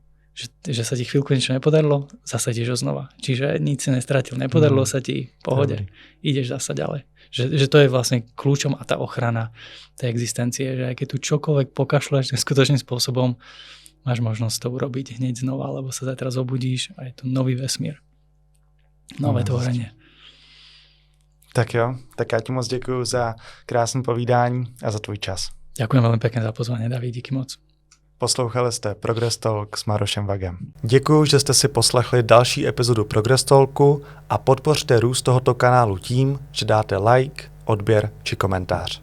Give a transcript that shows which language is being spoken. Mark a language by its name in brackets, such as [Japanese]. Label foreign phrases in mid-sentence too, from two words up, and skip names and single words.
[Slovak] Že sa ti chvíľku niečo nepodarilo, zase ideš znova. Čiže nič si nestratil. Nepodarilo sa ti, v pohode. Ideš zase ďalej. Že to je vlastne kľúčom a tá ochrana tej existencie, že aj keď tu čokoľvek pokašľaš neskutočným spôsobom, máš možnosť to urobiť hneď znova, lebo sa zajtra zobudíš a je to nový vesmír. Nové tvorenie. [Czech] Tak jo, tak já ti moc děkuju za krásné povídání a za tvůj čas. [Slovak] Ďakujem veľmi pekne za pozvanie, David, [Czech] díky moc. Poslouchali jste Progress Talk s Marošem Vagem. Děkuju, že jste si poslechli další epizodu Progress Talku a podpořte růst tohoto kanálu tím, že dáte like, odběr či komentář.